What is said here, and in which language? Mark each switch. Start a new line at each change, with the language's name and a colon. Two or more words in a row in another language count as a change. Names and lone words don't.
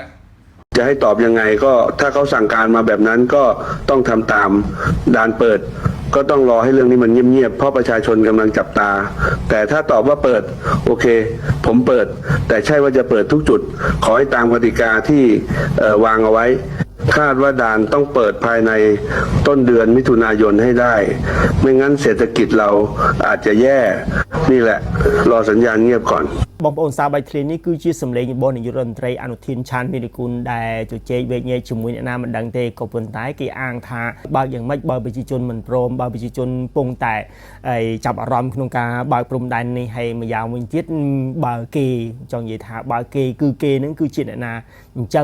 Thai: จะให้ตอบยังไงก็ถ้าเขาสั่งการมาแบบนั้นก็ต้องทำตามด่านเปิดก็ต้องรอให้เรื่องนี้มันเงียบๆเพราะประชาชนกำลังจับตาแต่ถ้าตอบว่าเปิดโอเคผมเปิดแต่ใช่ว่าจะเปิดทุกจุดขอให้ตามกติกาที่วางเอาไว้คาดว่าด่านต้องเปิดภายในต้นเดือนมิถุนายนให้ได้ไม่งั้นเศรษฐกิจเราอาจจะแย่นี่แหละรอสัญญาณเงียบก่อน
Khmer: បងប្អូនសាបាយឃ្លានេះគឺជាសម្លេងរបស់នាយករដ្ឋមន្ត្រីអនុทิនឆានវីរគុណដែលជជែកវែកញែកជាមួយអ្នកណាមិនដឹងទេក៏ប៉ុន្តែគេអាងថាបើយ៉ាងម៉េចបើប្រជាជនមិនព្រមបើប្រជាជនពងតែចាប់អារម្មណ៍ក្នុងការបើកព្រំដែននេះហើយម្យ៉ាងវិញទៀតបើគេចង់និយាយថាបើគេគឺគេនឹងគឺជាអ្នកណាអញ្ចឹង